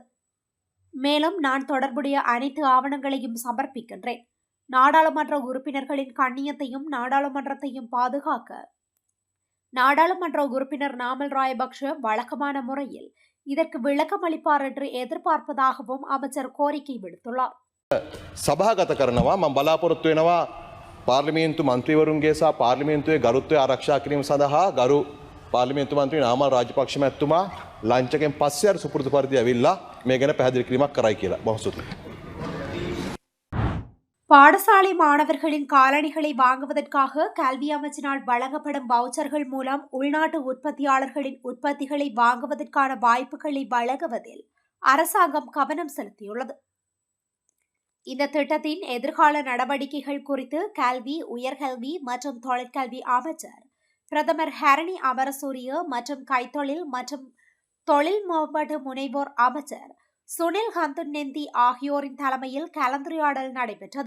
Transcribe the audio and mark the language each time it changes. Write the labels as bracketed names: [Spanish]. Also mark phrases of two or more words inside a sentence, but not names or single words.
[Tamil] மேலும், நான் தொடர்புடைய அனைத்து ஆவணங்களையும் சமர்ப்பிக்கின்றேன். நாடாளுமன்ற உறுப்பினர்களின் கண்ணியத்தையும் நாடாளுமன்றத்தையும் பாதுகாக்க நாடாளுமன்ற உறுப்பினர் நாமல் ராயபக்ஷ வழக்கமான முறையில் இதற்கு விளக்கம் அளிப்பார் என்று எதிர்பார்ப்பதாகவும் அமைச்சர் கோரிக்கை விடுத்துள்ளார். [Sinhala] සභාගත කරනවා මම බලාපොරොත්තු වෙනවා පාර්ලිමේන්තු මන්ත්‍රීවරුන්ගේ සහ පාර්ලිමේන්තුවේ ගරුත්වය ආරක්ෂා කිරීම සඳහා ගරු පාර්ලිමේන්තු මන්ත්‍රී නාමල් රාජපක්ෂ මැතිතුමා ලංචකෙන් පස්සේ සුපුරුදු පරිදි ඇවිල්ලා මේ ගැන පැහැදිලි කිරීමක් කරයි කියලා. බොහොම ස්තුතියි. [Tamil] பாடசாலை மாணவர்களின் காலணிகளை வாங்குவதற்காக கல்வி அமைச்சினால் வழங்கப்படும் வவுச்சர்கள் மூலம் உள்நாட்டு உற்பத்தியாளர்களின் உற்பத்திகளை வாங்குவதற்கான வாய்ப்புகளை வழங்குவதில் அரசாங்கம் கவனம் செலுத்தியுள்ளது. இந்த திட்டத்தின் எதிர்கால நடவடிக்கைகள் குறித்து கல்வி, உயர்கல்வி மற்றும் தொழிற்கல்வி அமைச்சர் பிரதமர் ஹரணி அமரசூரிய மற்றும் கைத்தொழில் மற்றும் தொழில் மேம்பாட்டு முனைவோர் அமைச்சர் சுனில் ஹந்துநெந்தி ஆகியோரின் தலைமையில் கலந்துரையாடல் நடைபெற்றது.